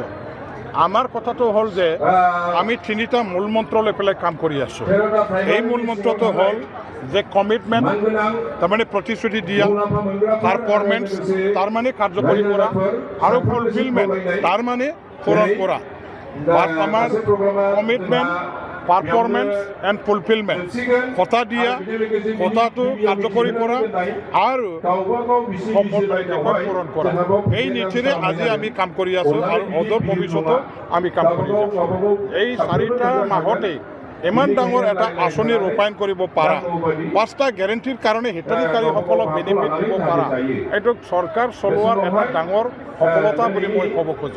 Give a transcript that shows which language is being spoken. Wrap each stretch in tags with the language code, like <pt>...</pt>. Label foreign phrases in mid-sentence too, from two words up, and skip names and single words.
<as>আমাৰ কথাটো হ'ল যে আমি 3টা মূল মন্ত্ৰ লৈ পেলাই কাম কৰি আছোঁ। এই মূল মন্ত্ৰটো হ'ল যে কমিটমেণ্ট, তাৰমানে প্ৰতিশ্ৰুতি দিয়া, পাৰফৰ্মেন্স তাৰমানে কাৰ্যকৰী কৰা, আৰু ফুলফিলমেণ্ট তাৰমানে পূৰণ কৰা। আমাৰ কমিটমেণ্ট,</as> <en>performance and fulfilment,</en> <as>কথা দিয়া, কথাটো কার্যকরী করা আর পূরণ করা, এই নীতিৰে আজি আমি কাম কৰি আছোঁ আৰু অদূৰ ভৱিষ্যতো আমি কাম কৰি আছোঁ। এই 4টা মাহতে ইমান ডাঙৰ এটা আঁচনি ৰূপায়ণ কৰিব পাৰা, 5টা গেৰেণ্টিৰ কাৰণে হিতাধিকাৰীসকলক বেনিফিট দিব পাৰা, এইটো চৰকাৰ চলোৱাৰ এটা ডাঙৰ সফলতা বুলি মই ক'ব খোজোঁ।</as>